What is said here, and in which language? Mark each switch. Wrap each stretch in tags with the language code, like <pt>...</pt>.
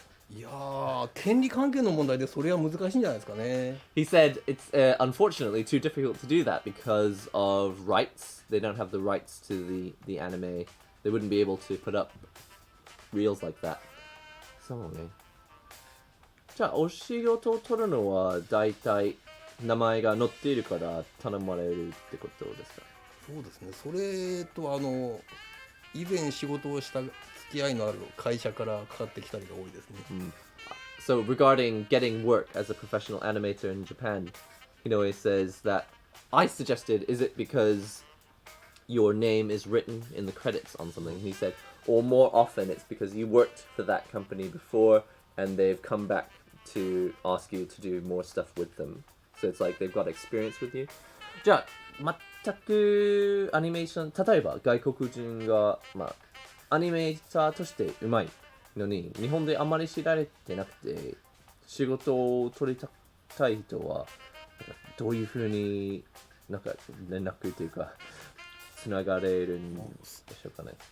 <ja>いやー、権利関係の問題でそれは難しいんじゃないですかね。</ja> <en>He said it's unfortunately too difficult to do that because of rights. They don't have the rights to the anime. They wouldn't be able to put up reels like that.</en> <ja>そうね。じゃあお仕事を取るのはだいたい名前が載っているから頼まれるってことですか？そうですね。それと以前仕事をした付き合いのある会社からかかってきたりが多いですね。</ja> <en>So regarding getting work as a professional animator in Japan, Hinoe says that I suggested, is it because your name is written in the credits on something? He said, or more often it's because you worked for that company before and they've come back to ask you to do more stuff with them. So it's like they've got experience with you.</en> <ja>じゃあ全くアニメーション、例えば外国人が、アニメーターとしてうまいのに日本であまり知られてなくて仕事を取りたい人はどういうふうになんか連絡というかつながれるんでしょうかね。</ja>